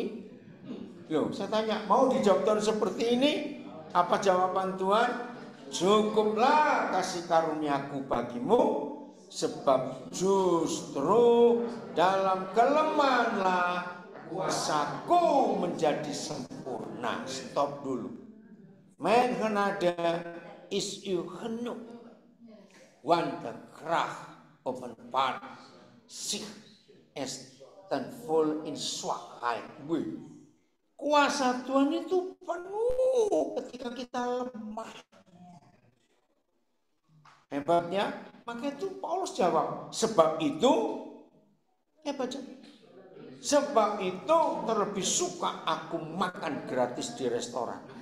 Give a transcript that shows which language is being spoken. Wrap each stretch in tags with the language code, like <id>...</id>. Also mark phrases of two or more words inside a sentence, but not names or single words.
<id>Loh, saya tanya, mau dijawab Tuhan seperti ini? Apa jawaban Tuhan? Cukuplah kasih karuniaku bagimu, sebab justru dalam kelemahanlah kuasaku menjadi sempurna. Stop dulu.</id> <nl>Men genade is u genoeg, want de kracht openbaart zich is ten vol in zwakheid.</nl> <id>Kuasa Tuhan itu penuh ketika kita lemah. Hebatnya, maka itu Paulus jawab, sebab itu, baca. Sebab itu terlebih suka aku makan gratis di restoran.</id>